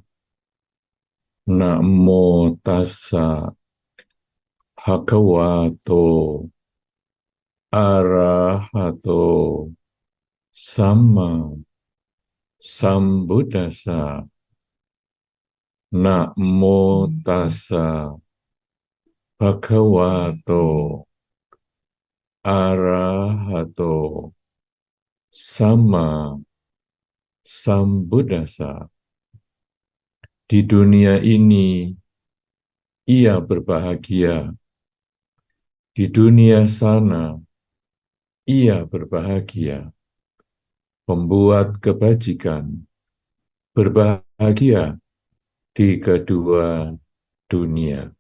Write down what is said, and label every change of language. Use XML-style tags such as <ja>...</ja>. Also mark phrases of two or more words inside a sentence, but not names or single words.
<pi>Namo tassa bhagavato arahato samma sambuddhassa. Namo tassa bhagavato arahato samma sambuddhassa.</pi> <id>Di dunia ini ia berbahagia, di dunia sana ia berbahagia, pembuat kebajikan berbahagia di kedua dunia.</id>